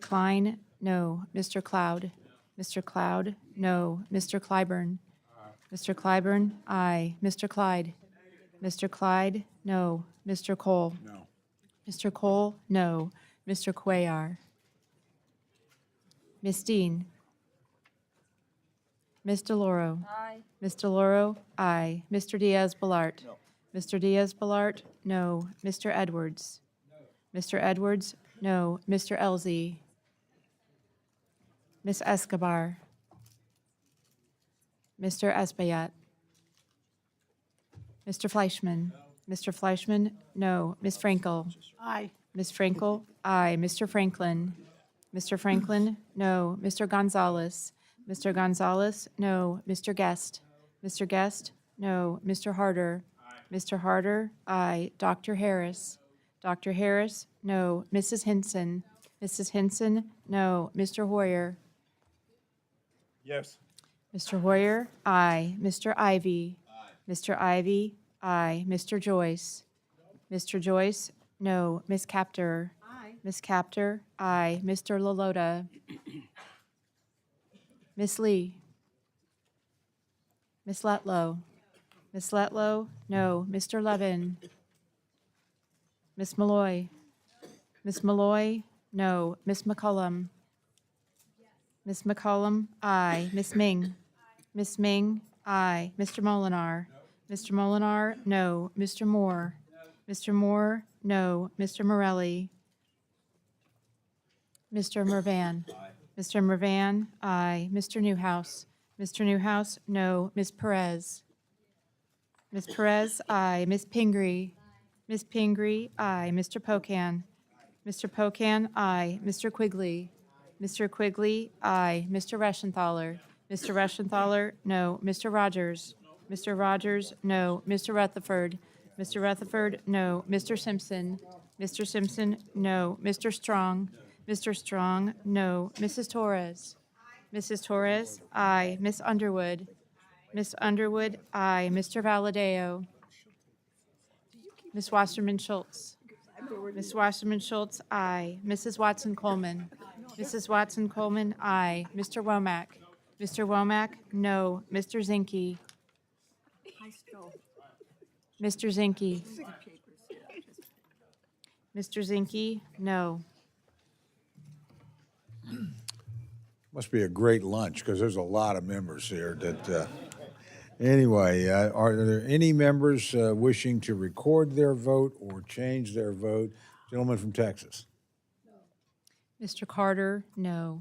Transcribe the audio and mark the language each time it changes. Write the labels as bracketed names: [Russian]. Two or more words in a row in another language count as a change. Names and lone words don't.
[English] Klein, no. Mr. Cloud. Mr. Cloud, no. Mr. Clyburn. Mr. Clyburn, aye. Mr. Clyde. Mr. Clyde, no. Mr. Cole. No. Mr. Cole, no. Mr. Cuellar. Ms. Dean. Ms. DeLauro. Aye. Ms. DeLauro, aye. Mr. Diaz-Balart. Mr. Diaz-Balart, no. Mr. Edwards. Mr. Edwards, no. Mr. Elzey. Ms. Escobar. Mr. Espaillat. Mr. Fleischman. Mr. Fleischman, no. Ms. Frankel. Aye. Ms. Frankel, aye. Mr. Franklin. Mr. Franklin, no. Mr. Gonzalez. Mr. Gonzalez, no. Mr. Guest. Mr. Guest, no. Mr. Harder. Mr. Harder, aye. Dr. Harris. Dr. Harris, no. Mrs. Hinson. Mrs. Hinson, no. Mr. Hoyer. Yes. Mr. Hoyer, aye. Mr. Ivy. Mr. Ivy, aye. Mr. Joyce. Mr. Joyce, no. Ms. Capter. Ms. Capter, aye. Mr. Lalota. Ms. Lee. Ms. Letlow. Ms. Letlow, no. Mr. Levin. Ms. Malloy. Ms. Malloy, no. Ms. McCollum. Ms. McCollum, aye. Ms. Ming. Ms. Ming, aye. Mr. Molinar. Mr. Molinar, no. Mr. Moore. Mr. Moore, no. Mr. Morelli. Mr. Mervan. Mr. Mervan, aye. Mr. Newhouse. Mr. Newhouse, no. Ms. Perez. Ms. Perez, aye. Ms. Pingree. Ms. Pingree, aye. Mr. Pocan. Mr. Pocan, aye. Mr. Quigley. Mr. Quigley, aye. Mr. Reschenthaler. Mr. Reschenthaler, no. Mr. Rogers. Mr. Rogers, no. Mr. Rutherford. Mr. Rutherford, no. Mr. Simpson. Mr. Simpson, no. Mr. Strong. Mr. Strong, no. Mrs. Torres? Mrs. Torres? Aye. Ms. Underwood? Ms. Underwood? Aye. Mr. Valadeo? Ms. Wasserman Schultz? Ms. Wasserman Schultz? Aye. Mrs. Watson Coleman? Mrs. Watson Coleman? Aye. Mr. Womack? Mr. Womack? No. Mr. Zinke? Mr. Zinke? Mr. Zinke? No. Must be a great lunch, because there's a lot of members here that, anyway, are there any members wishing to record their vote or change their vote? Gentleman from Texas. Mr. Carter? No.